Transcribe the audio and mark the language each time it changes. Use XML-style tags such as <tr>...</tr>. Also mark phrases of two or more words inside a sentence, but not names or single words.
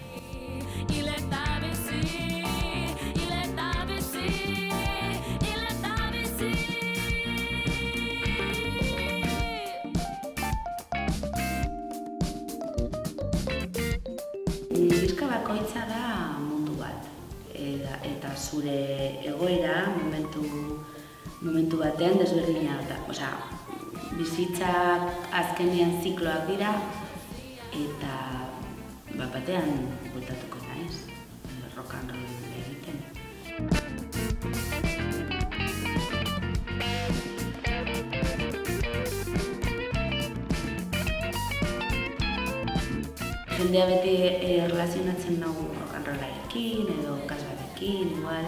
<eu>Diska bakoitza da mundu bat, eta zure egoera momentu batean desberdina da. Bizitzak azkenean zikloak dira, eta batean bueltatuko naiz,</eu> <en>rock and roll</en> <eu>egiten. Jendea beti relazionatzen nago</eu> <en>rock and rollarekin</en> <eu>edo kasbarekin, igual.</eu>